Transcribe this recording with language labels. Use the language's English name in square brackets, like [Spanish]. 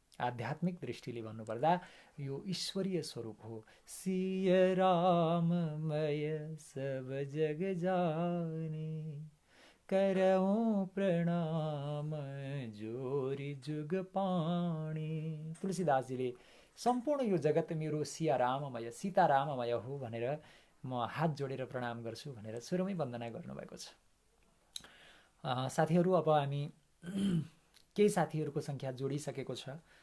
[Nepali] आध्यात्मिक दृष्टिले भन्नुपर्दा यो ईश्वरीय स्वरूप हो। [Awadhi] सिय राममय सब जग जाने करऊं प्रणाम जोरी जुग पाणी। [Nepali] तुलसीदासजीले सम्पूर्ण यो जगत मेरो सिया राममय, सीता राममय हो भनेर म हात जोडेर प्रणाम गर्छु भनेर सुरुमै वन्दना गर्नुभएको छ। साथीहरू, अब हामी केही साथीहरूको सङ्ख्या जोडिसकेको छ।